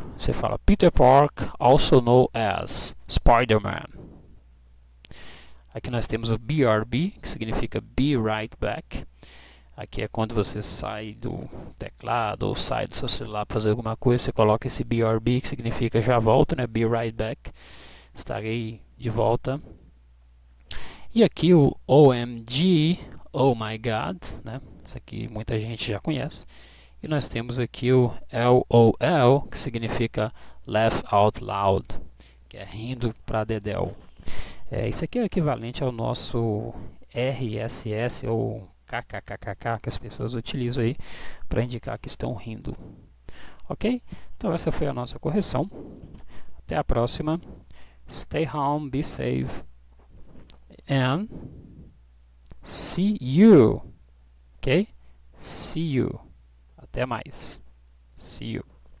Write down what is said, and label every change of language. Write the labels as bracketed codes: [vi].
[pt] Você fala Peter Park, [en] also known as Spider-Man. [pt] Aqui nós temos o BRB, que significa Be Right Back. Aqui é quando você sai do teclado ou sai do seu celular para fazer alguma coisa, você coloca esse BRB, que significa já volto, né? Be Right Back. Estarei de volta. E aqui o OMG, Oh My God, né? Isso aqui muita gente já conhece. E nós temos aqui o LOL, que significa Laugh Out Loud, que é rindo para dedéu. Isso aqui é equivalente ao nosso RSS ou KKKKK que as pessoas utilizam aí para indicar que estão rindo. Ok? Então essa foi a nossa correção. Até a próxima. [en] Stay home, be safe, and see you. Ok? See you. [pt] Até mais. [en] See you.